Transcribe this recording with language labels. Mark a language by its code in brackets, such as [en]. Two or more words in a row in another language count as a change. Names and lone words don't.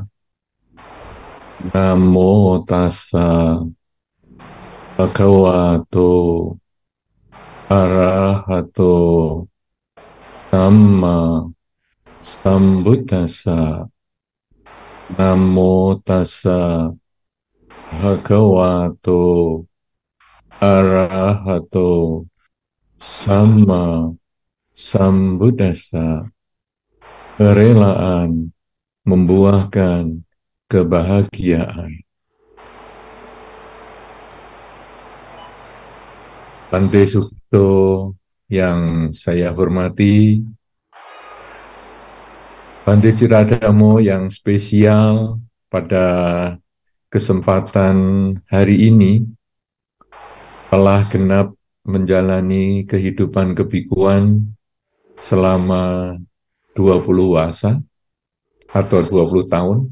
[pi] Namo tassa bhagavato arahato samma sambuddhassa. Namo tassa bhagavato arahato samma sambuddhassa. [id] Kerelaan membuahkan kebahagiaan. Bante Sukito yang saya hormati, Bante Ciradamo yang spesial pada kesempatan hari ini telah genap menjalani kehidupan kebikuan selama 20 wasa atau 20 tahun.